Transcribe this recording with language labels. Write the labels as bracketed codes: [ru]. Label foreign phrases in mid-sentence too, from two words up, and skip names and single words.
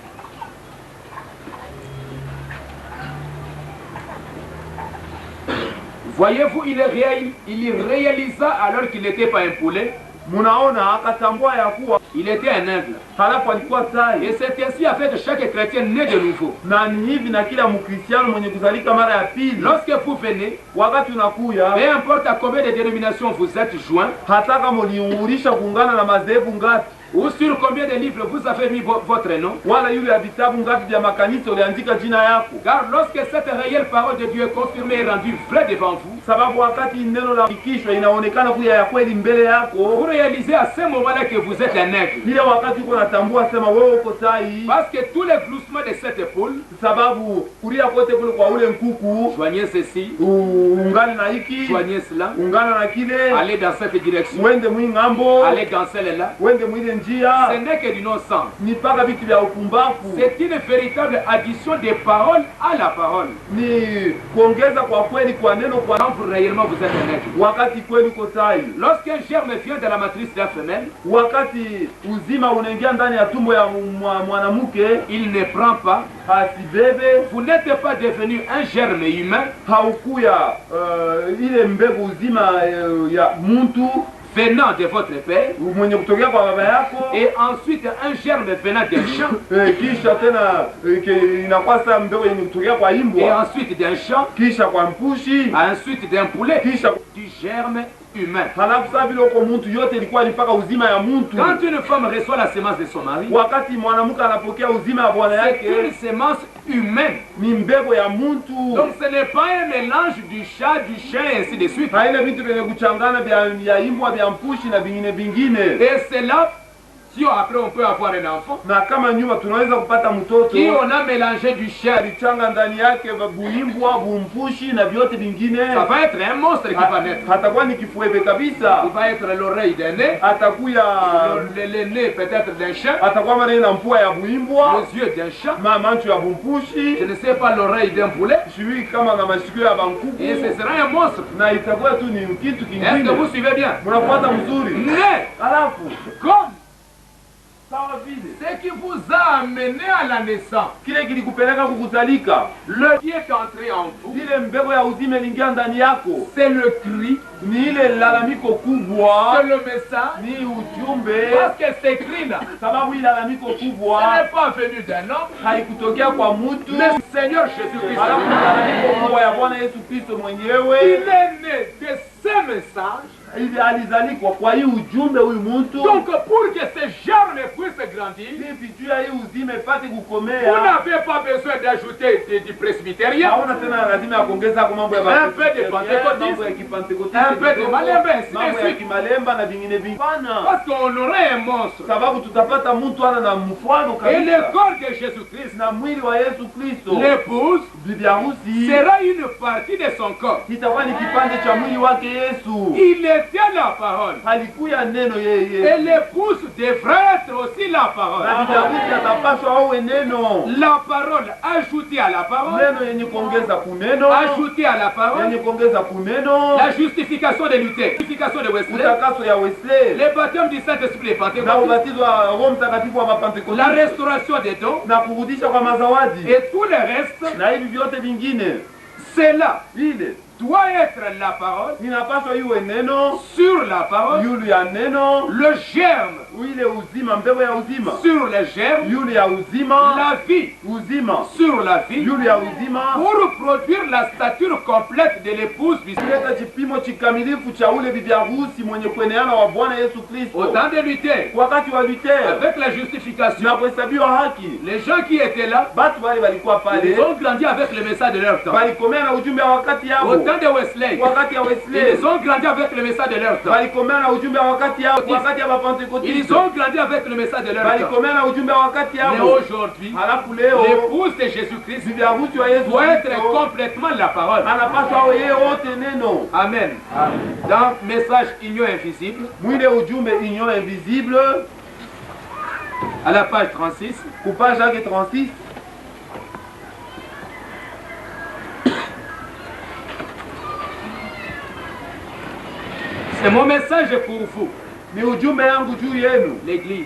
[fr] Voyez-vous, il réalisa alors qu'il n'était pas un poulet. [sw] Munaona akatambua ya kuwa [fr] il était un aigle. [sw] Halafu alikuwa tai. [fr] Et c'est ainsi en fait chaque chrétien né de nouveau. [sw] Na ni hivi na kila mkristiano mwenye kuzalika mara ya pili. [fr] Lorsque vous venez, [sw] wakati unakuya, [fr] peu importe à combien de dénominations vous êtes joints, [sw] hata kama uliungulisha kuungana na madhehebu ngapi, [fr] ou sur combien de livres vous avez mis votre nom, [sw] wala yule ya vitabu ngapi vya makanisa uliandika jina yako. [fr] Car lorsque cette réelle parole de Dieu est confirmée et rendue vraie devant vous, [sw] sababu wakati neno la hakikishwa inaonekana kuwa ya kweli mbele yako, [fr] vous réalisez à ce moment-là que vous êtes un aigle. [sw] Ile wakati uko natambua sema wewe uko tai. [fr] Parce que tous les gloussements de cette poule, [sw] sababu kulia kote kule kwa ule nkuku, [fr] joignez ceci, [sw] ungane na hiki, [fr] joignez cela, [sw] ungana na kile, [fr] allez dans cette direction, [sw] wende mwingambo, [fr] allez dans celle-là, [sw] wende mwile njia. [fr] Ce n'est que du non-sens. [sw] Ni paka vitu vya upumbavu. [fr] C'est une véritable addition des paroles à la parole. [sw] Ni kuongeza kwa kweli kwa neno kwa [fr] quand réellement vous êtes un aigle. [sw] Wakati kweli uko tai. [fr] Lorsqu'un germe vient de la matrice de la femelle, [sw] wakati uzima unaingia ndani ya tumbo ya mwanamke, [fr] il ne prend pas, [sw] hasibebe. [fr] Vous n'êtes pas devenu un germe humain. [sw] Haukuya ile mbegu uzima ya muntu [fr] venant de votre père, [sw] mwenye kutokea kwa baba yako, [fr] et ensuite un germe venant d'un champ, [sw] kisha tena inakuwa sasa mbegu yenye kutokea kwa imbwa, [fr] et ensuite d'un champ, [sw] kisha kwa mpushi, [fr] ensuite d'un poulet, [sw] kisha [fr] du germe humain. [sw] Halafu sasa vile uko mtu yote ilikuwa ilipaka uzima ya mtu. [fr] Quand une femme reçoit la sémence de son mari, [sw] wakati mwanamke anapokea uzima wa bwana yake, [fr] c'est une sémence humaine. [sw] Ni mbegu ya mtu. [fr] Donc ce n'est pas un mélange du chat, du chien et ainsi de suite. [sw] Haina vitu vyenye kuchangana vya imbwa vya mpushi na vingine vingine. [fr] Et c'est là, si après on peut avoir un enfant, [sw] na kama nyuma tunaweza kupata mtoto [fr] qui on a mélangé du chien, [sw] alichanga ndani yake buimbwa, bumpushi na vyote vingine, [fr] ça va être un monstre qui va naître. [sw] Hatakuwa ni kifuebe kabisa. [fr] Il va être l'oreille d'un nez, [sw] atakuya [fr] le nez peut-être d'un chien, [sw] atakuwa mara na mpua ya buimbwa, [fr] les yeux d'un chat, [sw] macho ya bumpushi, [fr] je ne sais pas l'oreille d'un poulet, [sw] sijui kama na masikio ya bankuku, [fr] et ce sera un monstre. [sw] Na itakuwa tu ni kitu kingine. [fr] Est-ce que vous suivez bien? [sw] Mnafuata mzuri. [fr] Mais [sw] alafu [fr] comme ce qui vous a amené à la naissance, [sw] kile kilikupeleka kukuzalika, [fr] le qui est entré en vous, [sw] ile mbegu ya uzima ilingia ndani yako, [fr] c'est le cri, [sw] ni ile lalamiko kubwa, [fr] c'est le message, [sw] ni ujumbe. [fr] Parce que c'est cri là, [sw] sababu ile lalamiko kubwa, [fr] ce n'est pas venu d'un homme, [sw] haikutokea kwa mtu, [fr] le Seigneur Jésus-Christ. [sw] Alafu lalamiko kubwa ya Bwana Yesu Kristo mwenyewe, [fr] il est né de ce message. [sw] Ili alizalikwa kwa hii ujumbe huyu mtu. [fr] Donc pour que ce germe puisse grandir, [sw] hivi juu ya hii uzima ipate kukomea, [fr] vous n'avez pas besoin d'ajouter du presbytérien, [sw] hauna tena lazima ya kuongeza kwa mambo ya [fr] un peu de pentecôtisme, un peu de malemba, [sw] mambo ya kimalemba na vingine vingine. [fr] Parce qu'on aurait un monstre. [sw] Sababu tutapata mtu ana na mfano kabisa. [fr] Et le corps de Jésus-Christ, [sw] na mwili wa Yesu Kristo, [fr] l'épouse [sw] bibi harusi, [fr] sera une partie de son corps. [sw] Itakuwa ni kipande cha mwili wake Yesu. [fr] Il était la parole. [sw] Halikuya neno yeye. [fr] Et l'épouse devrait être aussi la parole. [sw] Na bibi harusi atapaswa awe neno. [fr] La parole ajoutée à la parole. [sw] Neno yenye kuongeza kuneno. [fr] Ajoutée à la parole. [sw] Yenye kuongeza kuneno. [fr] La justification de Luther. Justification de Wesley. [sw] Utakaso ya Wesley. [fr] Le baptême du Saint-Esprit et Pentecôte. [sw] Na ubatizo wa Roho Mtakatifu wa Pentecoste. [fr] La restauration des dons. [sw] Na kurudisha kwa mazawadi. [fr] Et tout le reste. [sw] Na hivi vyote vingine. [fr] C'est là. [sw] Ile [fr] doit être la parole, [sw] inapaswa iwe neno, [fr] sur la parole, [sw] yule ya neno, [fr] le germe, [sw] ile uzima, mbegu ya uzima, [fr] sur le germe, [sw] yule ya uzima, [fr] la vie, [sw] uzima, [fr] sur la vie, [sw] yule ya uzima, [fr] pour produire la stature complète de l'épouse, [sw] kuleta kipimo kikamilifu cha ule bibi harusi mwenye kueneana wa Bwana Yesu Kristo. [fr] Au temps de Luther, [sw] wakati wa Luther, [fr] avec la justification, [sw] na kuhesabiwa haki, [fr] les gens qui étaient là, [sw] batu wale walikuwa pale, [fr] ils ont grandi avec le message de leur temps. [sw] Walikomea na ujumbe wa wakati yao. [fr] Au temps de Wesley, [sw] wakati ya Wesley, [fr] ils ont grandi avec le message de leur temps. [sw] Walikomea na ujumbe wa wakati yao. Wakati ya Pentecoste, [fr] ils ont grandi avec le message de leur temps. [sw] Walikomea na ujumbe wa wakati yao. [fr] Mais aujourd'hui, [sw] halafu leo, [fr] l'épouse de Jésus-Christ [sw] bibi harusi wa Yesu [fr] doit être complètement la parole. [sw] Anapaswa awe yeye wote neno. Amen. [fr] Dans message union invisible, [sw] mwile ujumbe [fr] union invisible, à la page 36, [sw] ku page 36, [fr] C'est mon message pour vous. L'église.